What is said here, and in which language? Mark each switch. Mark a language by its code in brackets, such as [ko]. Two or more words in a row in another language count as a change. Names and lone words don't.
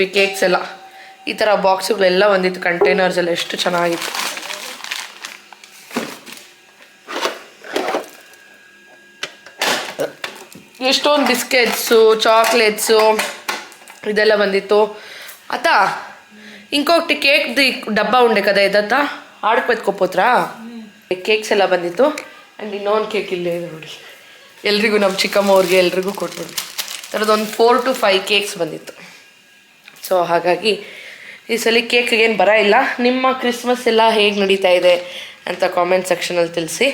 [kn] ಕೇಕ್ಸ್ ಎಲ್ಲ ಈ ಥರ ಬಾಕ್ಸುಗಳೆಲ್ಲ ಒಂದಿತ್ತು, ಕಂಟೈನರ್ಸ್ ಎಲ್ಲ ಎಷ್ಟು ಚೆನ್ನಾಗಿತ್ತು. ಎಷ್ಟೊಂದು ಬಿಸ್ಕೆಟ್ಸು, ಚಾಕ್ಲೇಟ್ಸು ಇದೆಲ್ಲ ಬಂದಿತ್ತು. [te] ಆತ ఇంకొకటి కేక్ది డబ్బా ఉండే కదా ఇదంతా ఆడకు ఎత్తుకోపోతురా. [kn] ಕೇಕ್ಸ್ ಎಲ್ಲ ಬಂದಿತ್ತು. ಆ್ಯಂಡ್ ಇನ್ನೊಂದು ಕೇಕ್ ಇಲ್ಲೇ ಇದೆ ನೋಡಿ, ಎಲ್ರಿಗೂ ನಮ್ಮ ಚಿಕ್ಕಮ್ಮ ಅವ್ರಿಗೆ ಎಲ್ರಿಗೂ ಕೊಟ್ಬಿಡ್ವಿ. ಥರದೊಂದು 4 to 5 ಕೇಕ್ಸ್ ಬಂದಿತ್ತು. ಸೊ ಹಾಗಾಗಿ ಈ ಸಲ ಕೇಕ್ಗೆ ಏನು ಬರ ಇಲ್ಲ. ನಿಮ್ಮ ಕ್ರಿಸ್ಮಸ್ ಎಲ್ಲ ಹೇಗೆ ನಡೀತಾ ಇದೆ ಅಂತ ಕಾಮೆಂಟ್ ಸೆಕ್ಷನಲ್ಲಿ ತಿಳಿಸಿ.